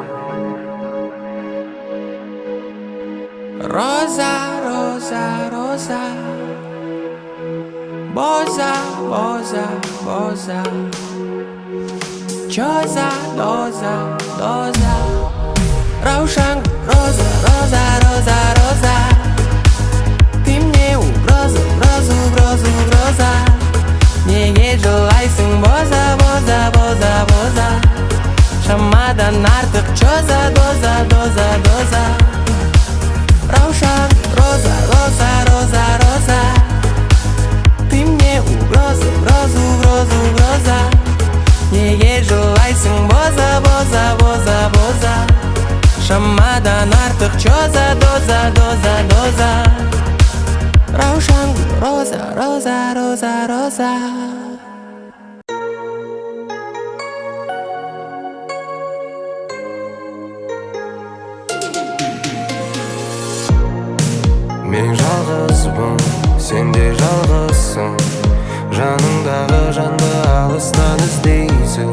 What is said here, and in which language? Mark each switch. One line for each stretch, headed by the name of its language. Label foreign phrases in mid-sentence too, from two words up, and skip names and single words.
Russian: Роза, роза, роза, боза, боза, боза, чоза, доза, доза, раушан, роза, роза, роза, роза, ты мне угроза, угроза, угроза, угроза.
Kazakh: Неге жылайсың боза, боза, боза, боза, шамадан артық чоза, доза, доза, доза.
Russian: Раушан, роза, роза, роза, роза, ты мне угроза, угроза, угроза, угроза.
Kazakh: Неге жылайсың боза, боза, боза, боза, шамадан артық чоза, доза, доза, доза.
Russian: Раушан, роза, роза, роза, роза.
Kazakh: Мен жалғызбын, сен де жалғызсың, жаныңдағы жанды алыстан іздейсің.